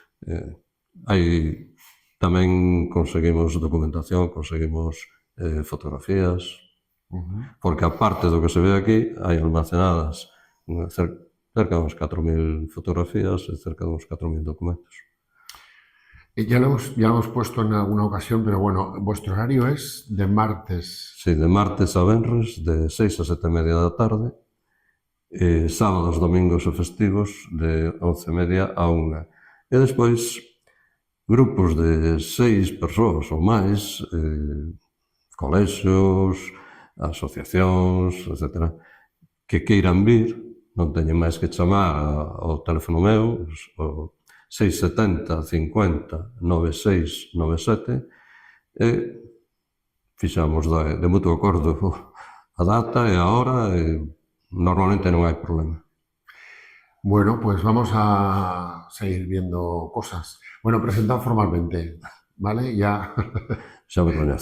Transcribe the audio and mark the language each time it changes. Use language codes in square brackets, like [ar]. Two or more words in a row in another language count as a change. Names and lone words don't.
[gl] Aí tamén conseguimos documentación, conseguimos fotografías, porque aparte do que se ve aquí, hai almacenadas cerca de uns 4.000 fotografías e cerca de uns 4.000 documentos. [es] Ya lo hemos puesto en alguna ocasión, pero bueno, vuestro horario es de martes. [gl] Sí, de martes a venres, de 6 a 7:30 da tarde, e sábados, domingos e festivos, de 11:30 a 1. E despois, grupos de 6 persoas ou máis, colexios, asociacións, etc., que queiran vir, non teñen máis que chamar ao teléfono meu, o 670 50 9697, e fixamos de mutuo acordo a data e a hora, e normalmente non hai problema. [es] Bueno, pues vamos a seguir viendo cosas. Bueno, presentad formalmente, ¿vale? Ya. [gl] Xa me coñece.